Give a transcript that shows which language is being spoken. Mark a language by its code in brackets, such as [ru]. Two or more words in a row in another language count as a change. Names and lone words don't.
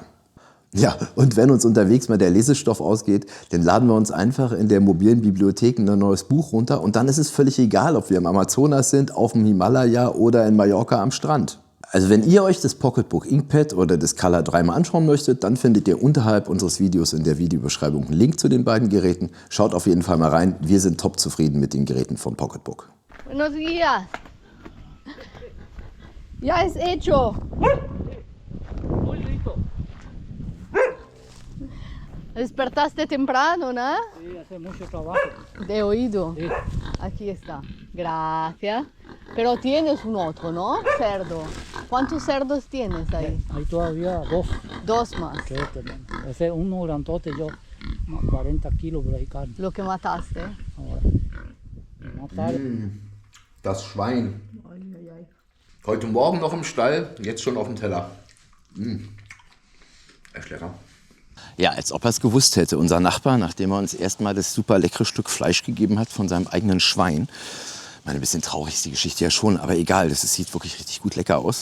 [de] Ja, und wenn uns unterwegs mal der Lesestoff ausgeht, dann laden wir uns einfach in der mobilen Bibliothek ein neues Buch runter und dann ist es völlig egal, ob wir im Amazonas sind, auf dem Himalaya oder in Mallorca am Strand. Also wenn ihr euch das Pocketbook Inkpad oder das Color 3 mal anschauen möchtet, dann findet ihr unterhalb unseres Videos in der Videobeschreibung einen Link zu den beiden Geräten. Schaut auf jeden Fall mal rein, wir sind top zufrieden mit den Geräten von Pocketbook. [es] Buenos días. Ya es hecho. Muy rico. Despertaste temprano, ¿no? Sí, hace mucho trabajo. De oído. Sí. Aquí está. Gracias. Pero tienes un otro, ¿no? Cerdo. ¿Cuántos cerdos tienes ahí? Hay todavía dos. Dos más. Que tenemos. Ese uno grandote, yo, 40 kilos por ahí carne. Lo que mataste. Ahora, matar. [de] Das Schwein. Heute Morgen noch im Stall, jetzt schon auf dem Teller. Echt lecker. Ja, als ob er es gewusst hätte. Unser Nachbar, nachdem er uns erstmal das super leckere Stück Fleisch gegeben hat von seinem eigenen Schwein. Ich meine, ein bisschen traurig ist die Geschichte ja schon, aber egal, das sieht wirklich richtig gut lecker aus.